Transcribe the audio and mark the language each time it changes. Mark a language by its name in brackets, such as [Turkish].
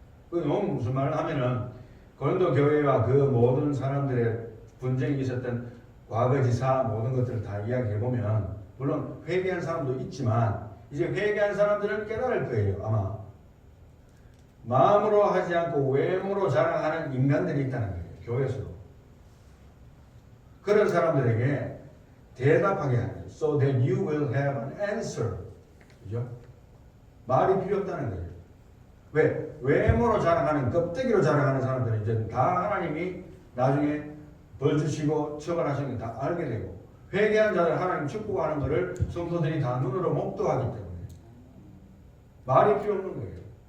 [Korean] 그 무슨 말을 하면은 고린도 교회와 그 모든 사람들의 분쟁이 있었던 과거지사 모든 것들을 다 이야기해보면 물론 회개한 사람도 있지만 이제 회개한 사람들은 깨달을 거예요. 아마 마음으로 하지 않고 외모로 자랑하는 인간들이 있다는 거예요. 교회에서도. 그런 사람들에게 대답하게 하는 거예요. [English] So that you will have an answer. [Korean] 그죠? 말이 필요 없다는 거예요. 왜? 외모로 자랑하는, 껍데기로 자랑하는 사람들은 이제 다 하나님이 나중에 벌 주시고 처벌하시는 거 다 알게 되고, 회개한 자들 하나님 축복하는 것을 성도들이 다 눈으로 목도하기 때문에 말이 필요 없는 거예요.